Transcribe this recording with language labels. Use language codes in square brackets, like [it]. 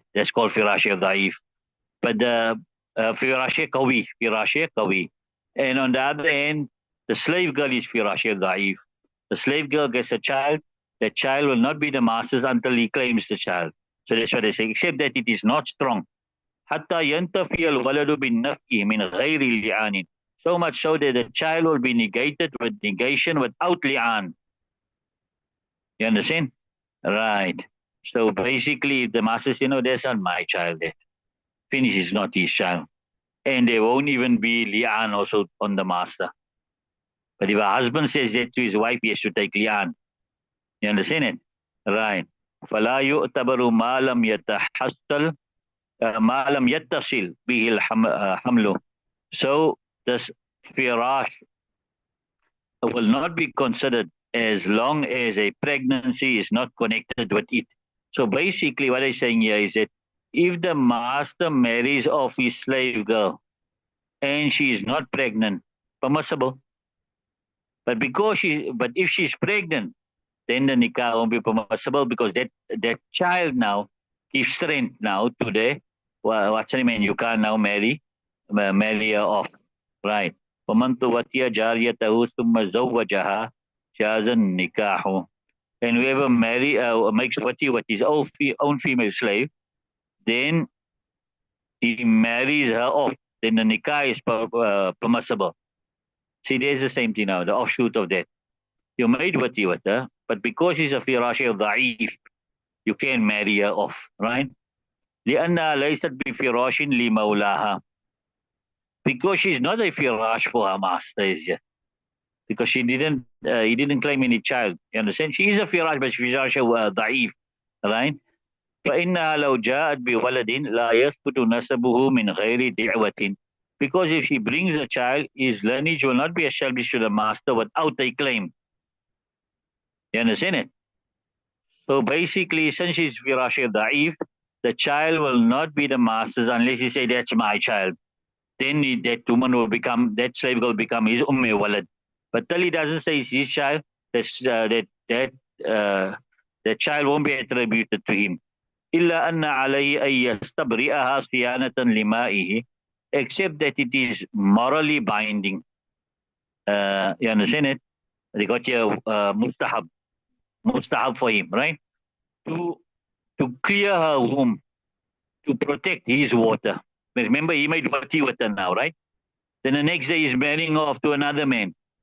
[en] That's called firash da'if. But the firash qawi. And on the other hand, The slave girl is firashil da'if. The slave girl gets a child. The child will not be the master's until he claims the child. So that's what they say, except that it is not strong. [ar] حتى ينتفي الولد بالنفي من غير لعان. [en] So much so that the child will be negated with negation without li'an. You understand? Right. So basically, the master says, no, that's not my child. That finish is not his child. And there won't even be li'an also on the master. But if a husband says that to his wife, he has to take li'an. You understand it? Right. [ar] فلا يعتبر ما لم يتحصل ما لم يتصل به الحمل. [en] So this firash will not be considered as long as a pregnancy is not connected with it. So basically what I'm saying here is that if the master marries off his slave girl and she is not pregnant, permissible. But if she's pregnant, then the nikah won't be permissible because that child now gives strength now to the what's the name? You can't now marry her off, right? [ar] ومن توتي جاريته ثم زوجها جاز النكاح. [en] And whoever makes wati with his own female slave, then he marries her off. Then the nikah is permissible. See, there's the same thing now, the offshoot of that. You made wati with her, but because she's a firash da'if, you can't marry her off, right? [ar] لأنها ليست بفراش لمولاها. [en] Because she's not a firash for her master, because he didn't claim any child. You understand? She is a firash, but firash da'if, right? [ar] فإنها لو جاءت بولد لا يثبت نسبه من غير دعوة. [en] Because if she brings a child, his lineage will not be established to the master without a claim. You understand it? So basically, since she's firash da'if, the child will not be the master's unless he say, that's my child. Then that woman will become, that slave will become his walad. But till he doesn't say it's his child, that child won't be attributed to him. [ar] إلا أن عليه أن يستبرئها صيانة لمائه, [en] except that it is morally binding. You understand it? They got here mustahab for him, right? To clear her womb, to protect his water. Remember, he made wati with her now, right? Then the next day he's marrying off to another man.